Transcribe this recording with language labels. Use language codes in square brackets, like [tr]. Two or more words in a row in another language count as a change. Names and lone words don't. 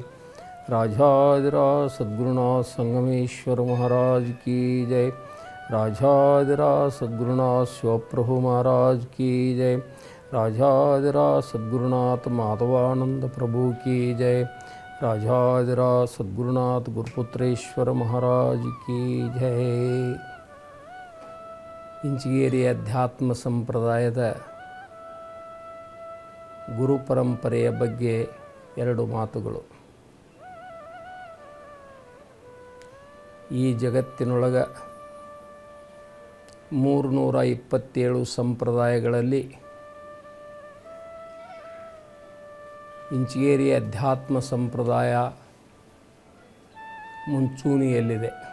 [hi] राजाधिराज सद्गुरुनाथ संगमेश्वर महाराज की जय। राजाधिराज सद्गुरुनाथ शिवप्रभु महाराज की जय। राजाधिराज सद्गुरुनाथ माधवानंद प्रभु की जय। राजाधिराज सद्गुरुनाथ गुरुपुत्रेश्वर महाराज की जय। [kn] ಇಂಚಿಗೇರಿ ಅಧ್ಯಾತ್ಮ ಸಂಪ್ರದಾಯದ ಗುರು ಪರಂಪರೆಯ ಬಗ್ಗೆ ಎರಡು ಮಾತುಗಳು. ಈ ಜಗತ್ತಿನೊಳಗೆ 327 ಸಂಪ್ರದಾಯಗಳಲ್ಲಿ ಇಂಚಿಗೇರಿ ಅಧ್ಯಾತ್ಮ ಸಂಪ್ರದಾಯ ಮುಂಚೂಣಿಯಲ್ಲಿದೆ.